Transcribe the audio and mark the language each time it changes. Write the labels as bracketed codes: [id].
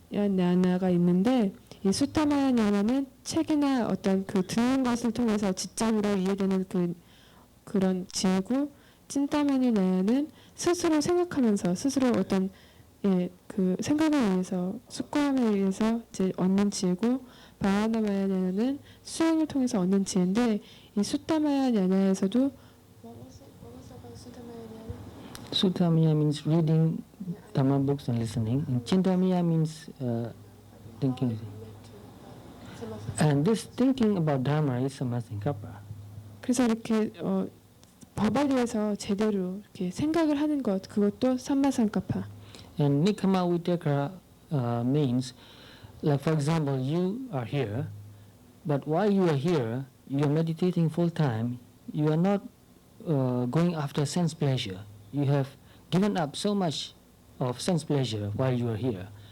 [ko] 냐나가 있는데 이 수타마야 냐나는 책이나 어떤 그 듣는 것을 통해서 지적으로 이해되는 그런 지혜고 찐타마야 냐나는 스스로 생각하면서 스스로 어떤 그 생각을 위해서 숙고함에 의해서 이제 얻는 지혜고 바와나마야 냐나는 수행을 통해서 얻는 지혜인데 이 수타마야 냐나에서도 [en] Suttamaya means reading Dhamma books and listening, and Chintamaya means thinking. And this thinking about Dharma is Samma Sankappa. [ko] 그래서 이렇게 법에 대해서 제대로 이렇게 생각을 하는 것 그것도 삼마상카파. [en] And Nikkhamma Vitakka means, like for example, you are here, but while you are here, you are meditating full time. You are not going after sense pleasure. You have given up so much of sense pleasure while you are here.